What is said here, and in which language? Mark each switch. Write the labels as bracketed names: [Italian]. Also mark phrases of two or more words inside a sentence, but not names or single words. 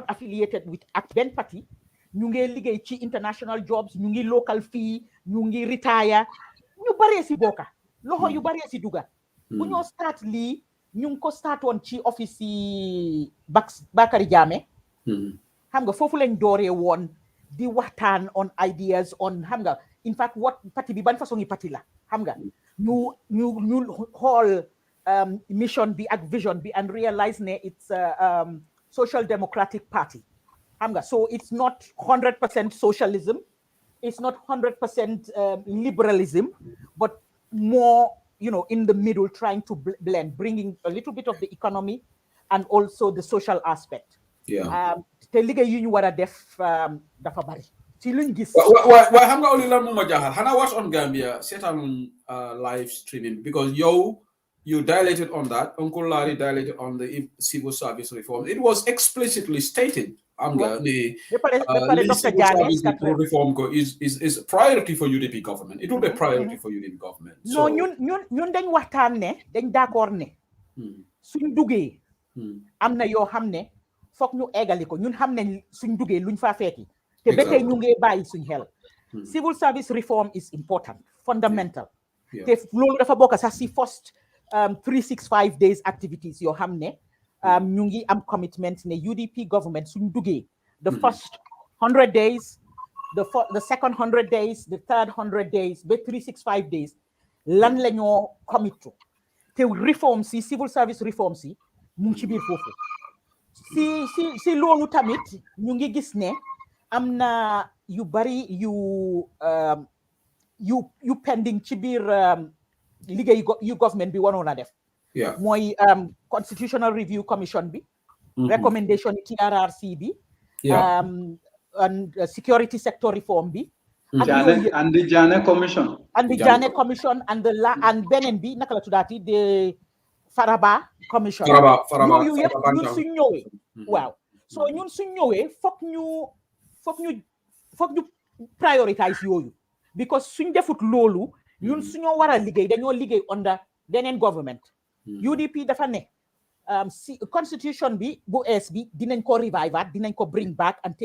[English] affiliated with [Wolof] ak benn parti ñu ngi liggéey ci [English] international jobs [Wolof] ñu ngi local fii ñu ngi retire ñu baree si bokka loxo yu baree si duga bu ñoo start lii ñu ngi ko startoon ci office yi Bakary Jammeh xam nga foofu lañ dooree woon di waxtaan [English] on ideas on [Wolof] xam nga [English] in fact what [Wolof] parti bi ban façon yi parti la xam nga ñu xool mission bi ak vision bi [English] and realize ne it's a social democratic party xam nga so it's not 100% socialism it's not 100% liberalism but more in the middle trying to blend bringing a little bit of the economy and also the social aspect [Wolof] te liggéey yu ñu war a def dafa bari ci luñ gis waaye xam nga oli lan moo ma jaaxal xanaa Watch on Gambia seetaan [English] live streaming because you dilated on that. Uncle Larry dilated on the civil service reform. It was explicitly stated reform is a priority for UDP government. It will be a priority for UDP government. No, [Wolof] ñun dañ waxtaan ne dañ d'accord ne suñ duggee am na yoo xam ne foog ñu eggali ko ñun xam ne suñ duggee luñ faa feeti te ba tey ñu ngi bàyyi suñ xel [English] civil service reform is important fundamental [Wolof] te loolu dafa bokk sax si [English] first 365 days activities [Wolof] yoo xam ne ñu ngi am commitment ne UDP government suñ duggee [English] the first 100 days [Wolof] the second 100 days the third 100 days ba [English] 365 days [Wolof] lan la ñoo [English] commit to [Wolof] te reform si [English] civil service reform [Wolof] si mu ngi ci biir foofu si loolu tamit ñu ngi gis ne am na yu bari yu pending ci biir liggéey yu government bi waroon a def mooy [English] constitutional review commission [Wolof] bi recommendation TRRC bi [English] and security sector reform [Wolof] bi [English] and the Jane commission [Wolof] and beneen bi naka la tuddaati de Faraba commission yooyu yëpp ñun suñ ñëwee waaw so ñun suñ ñëwee foog ñu prioritize yooyu because suñ defut loolu ñun suñoo war a liggéey dañoo liggéey under beneen government UDP dafa ne si constitution bi bu ees bi dinañ ko revive dinañ ko [English] bring back and